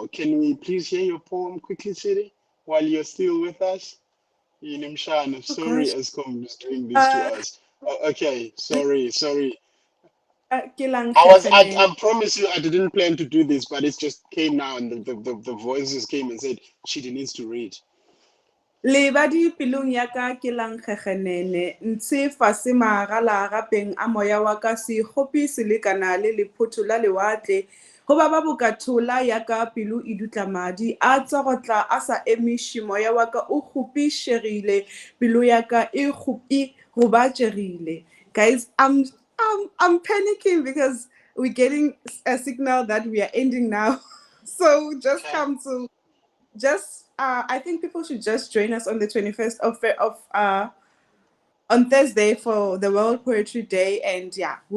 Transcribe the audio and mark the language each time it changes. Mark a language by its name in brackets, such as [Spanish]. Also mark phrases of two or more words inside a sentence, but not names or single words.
[English] Can we please hear your poem quickly, Chidi, while you're still with us? Inimshan, Of sorry, course. Eskom is doing this to Uh, us. Okay, sorry. [Northern Sotho] ke lang kgekgenene. [English] I promise you, I didn't plan to do this, but it just came now, and the voices came and said, Chidi needs to read. [Northern Sotho] Lebadi pelong ya ka ke lang kgekgenene, ntshe fase magala gapeng a moya wa ka se kgopi se lekana le lephotho la lewatle, go ba ba bokathola ya ka pelo e dutla madi a tsogotla a sa emiše moya wa ka o kgopišegile, pelo ya ka e kgopi gobatšegile. [English] Guys, I'm panicking because we're getting a signal that we are ending now. So just Okay. come to I think people should just join us on the 21st of on Thursday for the World Poetry Day, and yeah, we'll